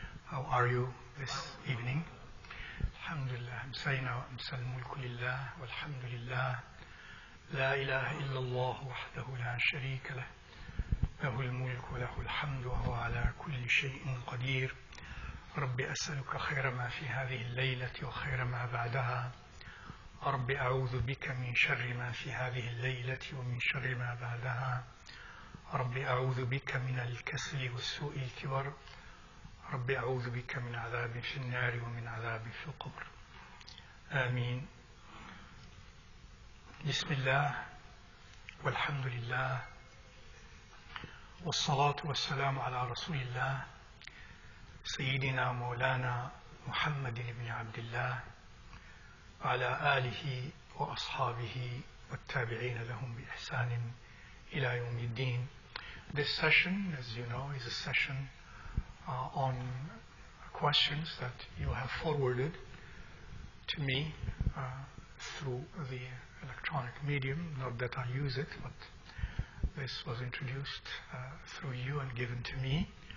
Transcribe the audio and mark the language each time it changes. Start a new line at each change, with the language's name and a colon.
English: How are you this evening?
Arabic: الحمد لله أمسينا وأمسى الملك لله والحمد لله لا إله إلا الله وحده لا شريك له له الملك وله الحمد وهو على كل شيء قدير. رب أسألك خير ما في هذه الليلة وخير ما بعدها. رب أعوذ بك من شر ما في هذه الليلة ومن شر ما بعدها. رب أعوذ بك من الكسل والسوء الكبر. رب أعوذ بك من عذاب في النار ومن عذاب في القبر. آمين. بسم الله والحمد لله والصلاة والسلام على رسول الله سيدنا مولانا محمد بن عبد الله وعلى آله وأصحابه والتابعين لهم بإحسان إلى يوم الدين.
English: This session, as you know, is a session on questions that you have forwarded to me through the electronic medium. Not that I use it, but this was introduced through you and given to me.